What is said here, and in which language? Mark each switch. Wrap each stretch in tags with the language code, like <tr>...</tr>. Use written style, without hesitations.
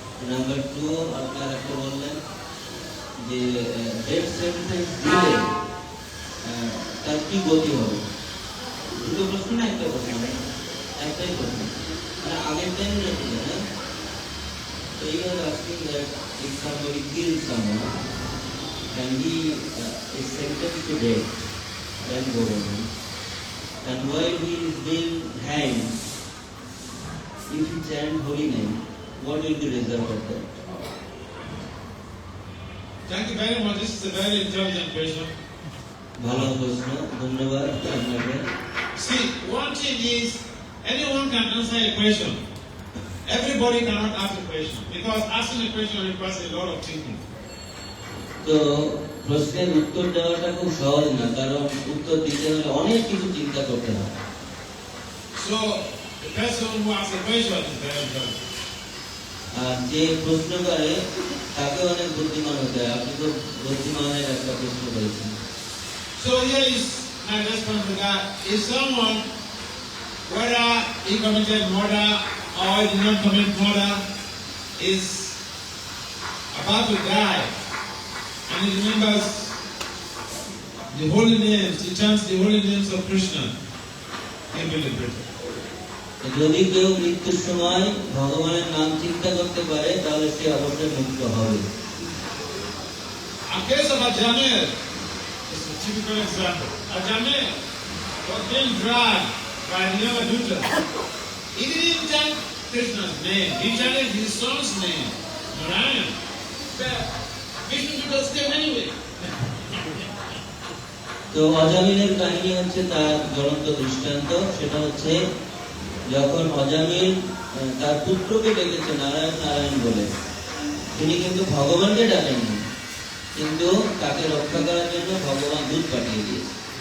<bn>Number 2 আপনার একটা বললেন যে ডেথ সেন্টেন্স দিলে তার কি গতি হবে। দুটো প্রশ্ন না একটা প্রশ্ন, একটাই প্রশ্ন, মানে আগের টাইম রেখে দেন।</bn> <en>So you are asking that if somebody kills someone and he is sentenced to death, then go on. And while he is being hanged, if he chant holy name, what will be the result of that? Thank you very much. This is a very intelligent question.</en> <bn>ভালো প্রশ্ন, ধন্যবাদ আপনাকে।</bn> <en>See, one thing is, anyone can answer a question. Everybody cannot ask a question because asking a question requires a lot of thinking.</en> <bn>তো প্রশ্নের উত্তর দেওয়াটা খুব সহজ না, কারণ উত্তর দিতে হলে অনেক কিছু চিন্তা করতে হয়।</bn> <en>So the person who asks a question is very intelligent.</en> <bn>আর যে প্রশ্ন করে তাকে অনেক বুদ্ধিমান হতে হয়। আপনি তো বুদ্ধিমানের একটা প্রশ্ন করেছেন।</bn> <en>So here is my response to that. If someone, whether he committed murder or he did not commit murder, is about to die and he remembers the holy names, he chants the holy names of Krishna, he will be liberated.</en> <bn>যদি কেউ মৃত্যুর সময় ভগবানের নাম চিন্তা করতে পারে তাহলে সে অবশ্যই মুক্ত হবে।</bn> <en>A case of Ajamel is a typical example. Ajamel was being dragged by the Yavaduta. He didn't chant Krishna's name, he chanted his son's name, Narayan. But Vishnu Dutas came anyway.</en> <bn>তো অজামিলের কাহিনী হচ্ছে তার জ্বলন্ত দৃষ্টান্ত। সেটা হচ্ছে যখন অজামিল তার পুত্রকে ডেকেছে নারায়ণ নারায়ণ বলে, তিনি কিন্তু ভগবানকে ডাকেননি, কিন্তু তাকে রক্ষা করার জন্য ভগবান দূত পাঠিয়ে দিয়েছে।</bn>